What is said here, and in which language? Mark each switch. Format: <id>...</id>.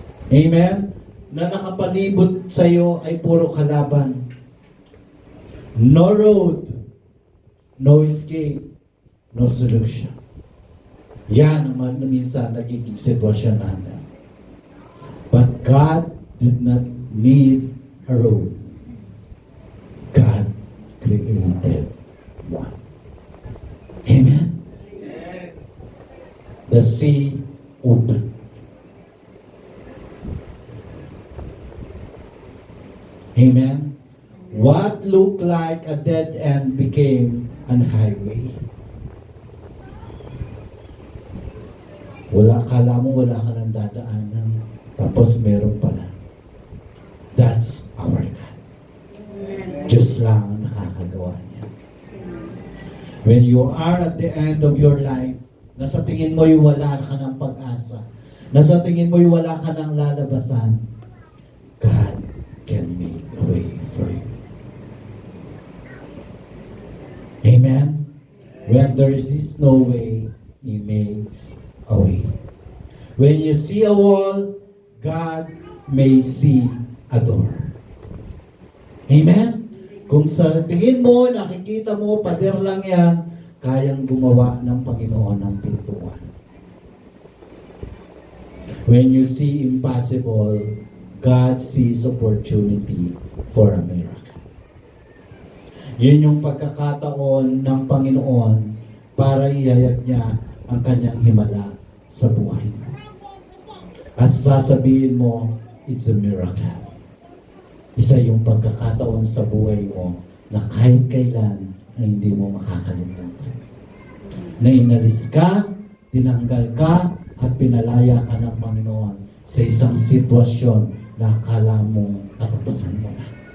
<tl>Amen? Na nakapalibot sa iyo ay puro kalaban.</tl> <en>No road, no escape, no solution.</en> <tl>Yan ang minsan nagiging sitwasyon natin.</tl> <en>But God did not need a road. God created one. Amen? The sea opened. Amen? What looked like a dead end became an highway.</en> <tl>Kala mo wala ka ng dadaanan. Tapos meron pala.</tl> <en>That's our God.</en> <tl>Diyos lang ang nakakagawa niya.</tl> <en>When you are at the end of your life,</en> <tl>nasa tingin mo'y wala ka ng pag-asa, nasa tingin mo'y wala ka ng lalabasan,</tl> <en>God can make a way for you. Amen? When there is no way, He makes a way. When you see a wall, God may see a door. Amen?</en> <tl>Kung sa tingin mo, nakikita mo, pader lang yan, kayang gumawa ng Panginoon ng pintuan.</tl> <en>When you see impossible, God sees opportunity for a miracle.</en> <tl>Yun yung pagkakataon ng Panginoon para ihayag niya ang kanyang himala sa buhay mo. At sasabihin mo,</tl> <en>it's a miracle.</en> <tl>Isa yung pagkakataon sa buhay mo na kahit kailan na hindi mo makakalimutan. Na inalis ka, tinanggal ka, at pinalaya ka ng Panginoon sa isang sitwasyon na akala mong katapusan mo na.</tl>